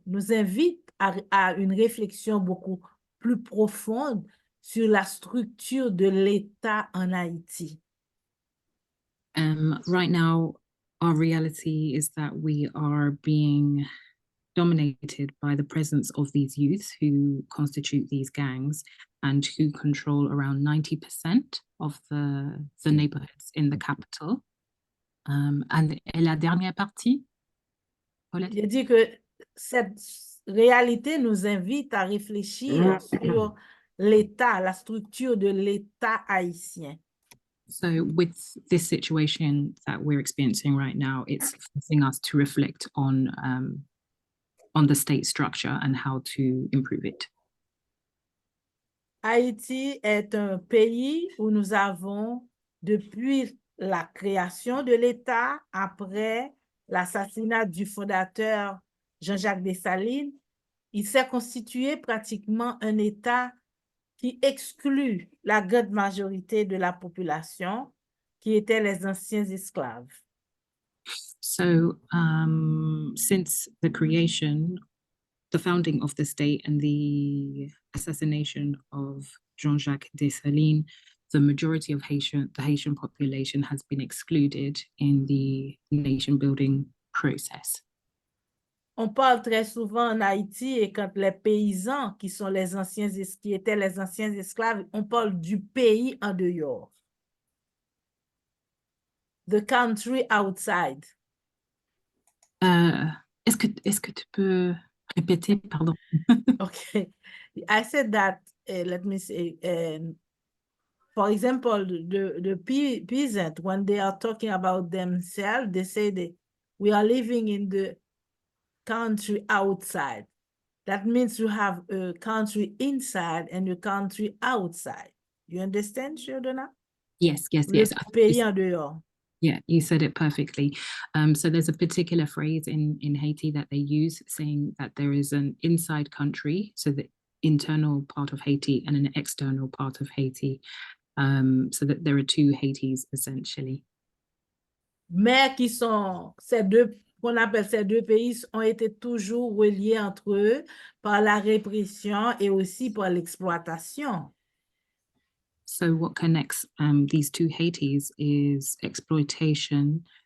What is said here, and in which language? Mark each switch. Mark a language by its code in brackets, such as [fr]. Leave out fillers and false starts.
[fr] invite à une réflexion beaucoup plus profonde sur la structure de l'État en Haïti. [en] Right now, our reality is that we are being dominated by the presence of these youths who constitute these gangs and who control around 90% of the neighborhoods in the capital. And [fr] la dernière partie? Je dis que cette réalité nous invite à réfléchir sur l'État, la structure de l'État haïtien. [en] So with this situation that we're experiencing right now, it's forcing us to reflect on the state structure and how to improve it. [fr] Haïti est un pays où nous avons, depuis la création de l'État, après l'assassinat du fondateur Jean-Jacques Dessalines, il s'est constitué pratiquement un État qui exclut la grande majorité de la population, qui étaient les anciens esclaves. [en] So since the creation, the founding of the state and the assassination of Jean-Jacques Dessalines, the majority of the Haitian population has been excluded in the nation building process. [fr] On parle très souvent en Haïti et quand les paysans qui sont qui étaient les anciens esclaves, on parle du pays en dehors. [en] The country outside. [fr] Est-ce que tu peux répéter, pardon? [en] Okay. I said that, let me say, for example, the peasant, when they are talking about themselves, they say we are living in the country outside. That means you have a country inside and a country outside. You understand, Shildona? Yes. [fr] Le pays en dehors. [en] Yeah, you said it perfectly. So there's a particular phrase in Haiti that they use saying that there is an inside country, so the internal part of Haiti, and an external part of Haiti, so that there are two Haitis essentially. [fr] Mais qui sont qu'on appelle ces deux pays ont été toujours reliés entre eux par la répression et aussi par l'exploitation. [en] So what connects these two Haitis is exploitation